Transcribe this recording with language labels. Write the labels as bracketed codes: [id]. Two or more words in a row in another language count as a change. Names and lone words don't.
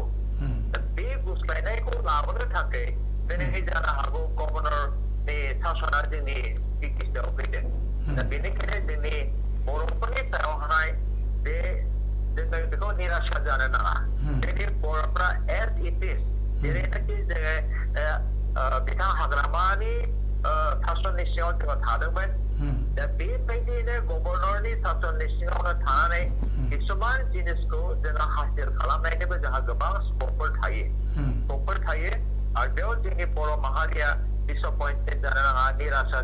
[brx] बे गुस्लायनायखौ लाबोनो थाखाय दिनै जानो हागौ गभर्नरनि सासना जोंनि बिटिसिआव फैदों। दा बेनिखायनो जोंनि बर'फोरनि सायावहाय बे जोङो बेखौ निराशा जानो नाङा। जोंनि बर'फ्रा [en] as it is [brx] जेरैनाखि जोङो बिथां हाग्रामानि सासननि सिङाव जोङो थादोंमोन दा बेबायदिनो गभर्नरनि सासननि सिङावनो थानानै किसुमान जिनिसखौ जोङो हासिल खालामनायनिबो जोंहा गोबां स्कपफोर थायो आरो बेयाव जोंनि बर' माहारिया disappointed जानो नाङा निराशा